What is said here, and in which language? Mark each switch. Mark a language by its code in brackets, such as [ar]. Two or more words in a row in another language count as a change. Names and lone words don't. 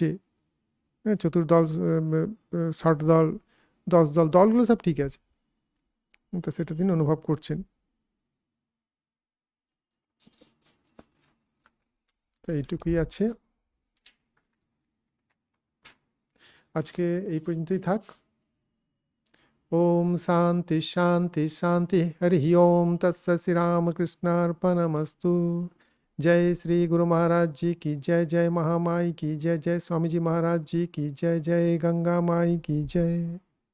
[bn] চতুর্দল, ষট দল, 10 দল, দলগুলো সব ঠিক আছে, তো সেটা তিনি অনুভব করছেন। তো এইটুকুই আছে, আজকে এই পর্যন্তই থাক। [sa] ओम शांति शांति शांति। हरि ओम तत्सत। श्री रामकृष्णार्पणमस्तु। [hi] जय श्री गुरु महाराज जी की जय, जय महामाई की जय, जय स्वामी जी महाराज जी की जय, जय गंगा माई की जय।